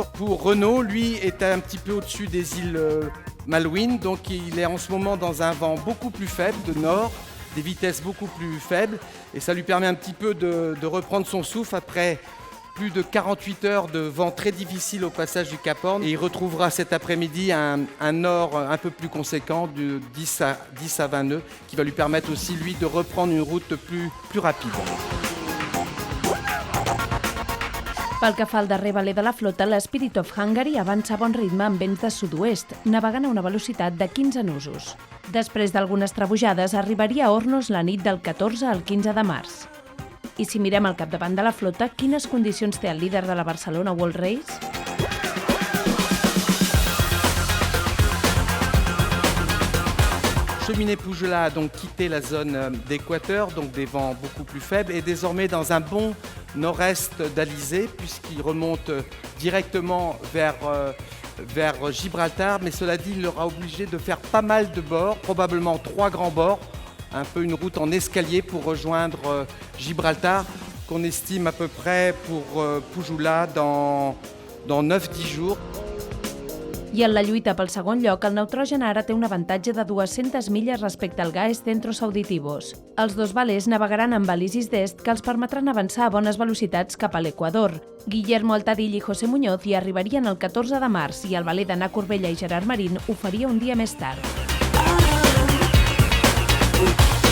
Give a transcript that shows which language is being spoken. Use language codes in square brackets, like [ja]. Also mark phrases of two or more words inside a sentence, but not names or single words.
[fr] Pour Renault, lui, est un petit peu au-dessus des îles Malouines, donc il est en ce moment dans un vent beaucoup plus faible de nord, des vitesses beaucoup plus faibles, et ça lui permet un petit peu de reprendre son souffle après plus de 48 heures de vent très difficile au passage du Cap Horn. Et il retrouvera cet après-midi un nord un peu plus conséquent, de 10 à 20 nœuds, qui va lui permettre aussi, lui, de reprendre une route plus rapide. [ca] Pel que fa al darrer veler de la flota, l'Spirit of Hungary avança a bon ritme amb vents de sud-oest, navegant a una velocitat de 15 nusos. Després d'algunes trebujades, arribaria a Hornos la nit del 14 al 15 de març. I si mirem al capdavant de la flota, quines condicions té el líder de la Barcelona World Race? [fr] Cheminée Pougelat a donc quitté la zone d'équateur, donc des vents beaucoup plus faibles, et désormais dans un bon nord-est d'Alizé, puisqu'il remonte directement vers Gibraltar, mais cela dit, il aura obligé de faire pas mal de bords, probablement 3 grands bords, un peu une route en escalier pour rejoindre Gibraltar, qu'on estime à peu près pour Poujoula dans 9-10 jours. [ca] I en la lluita pel segon lloc, el Neutrogen ara té un avantatge de 200 milles respecte al Gaes Centros Auditivos. Els dos velers navegaran amb balisis d'est que els permetran avançar a bones velocitats cap a l'Equador. Guillermo Altadill i José Muñoz hi arribarien el 14 de març i el veler d'Anna Corbella i Gerard Marín ho faria un dia més tard.